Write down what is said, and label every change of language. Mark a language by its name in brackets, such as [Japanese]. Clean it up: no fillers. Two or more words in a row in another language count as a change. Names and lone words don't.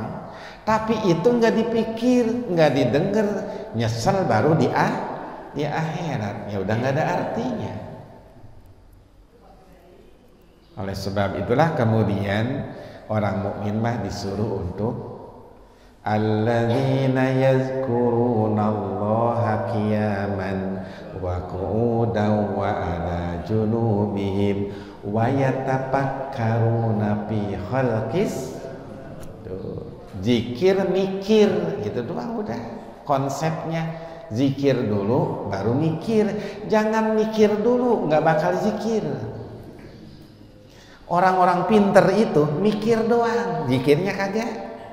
[Indonesian] Tapi itu nggak dipikir, nggak didengar, nyesel baru di akhirat, ya udah nggak ada artinya. Oleh sebab itulah kemudian orang mukmin mah disuruh untuk [Arabic] الذين يذكرون الله قياما وقعودا وعلى جنوبهم ويتفكرون في خلق. [Indonesian] Zikir mikir gitu doang udah konsepnya. Zikir dulu baru mikir, jangan mikir dulu nggak bakal zikir. Orang-orang pinter itu mikir doang, zikirnya kagak.